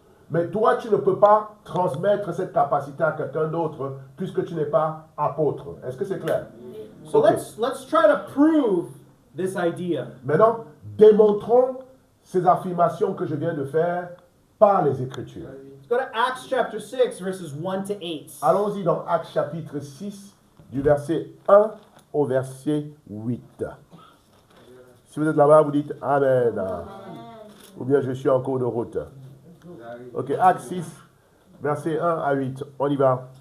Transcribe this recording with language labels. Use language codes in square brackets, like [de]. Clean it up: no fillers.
[fr] Mais toi, tu ne peux pas transmettre cette capacité à quelqu'un d'autre puisque tu n'es pas apôtre. Est-ce que c'est clair? [en] So let's try to prove this idea. [fr] Maintenant, démontrons ces affirmations que je viens de faire par les Écritures. [en] Let's go to Acts chapter 6, verses 1 to 8. [fr] Allons-y dans Actes chapitre 6, du verset 1 au verset 8. Si vous êtes là-bas, vous dites Amen. Ou bien je suis en cours de route. Ok, Actes 6, verset 1 à 8. On y va.